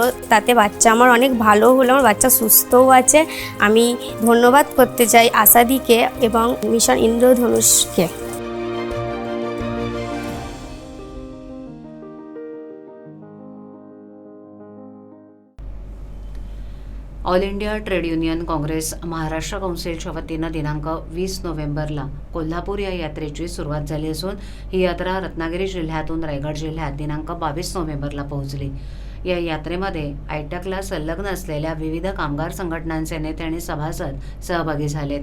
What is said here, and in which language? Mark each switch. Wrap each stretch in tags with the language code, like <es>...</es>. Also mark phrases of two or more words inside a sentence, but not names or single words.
<bn>তাতে বাচ্চা আমার অনেক ভালো হলো, আমার বাচ্চা সুস্থও আছে। আমি ধন্যবাদ করতে চাই আসাদিকে এবং মিশন ইন্দ্রধনুষকে।</bn> <mr>ऑल इंडिया ट्रेड युनियन काँग्रेस महाराष्ट्र कौन्सिलच्या वतीनं दिनांक 20 नोव्हेंबरला कोल्हापूर या यात्रेची सुरुवात झाली असून ही यात्रा रत्नागिरी जिल्ह्यातून रायगड जिल्ह्यात दिनांक 22 नोव्हेंबरला पोहोचली. या यात्रेमध्ये आयटकला संलग्न असलेल्या विविध कामगार संघटनांचे नेते आणि सभासद सहभागी झालेत.</mr>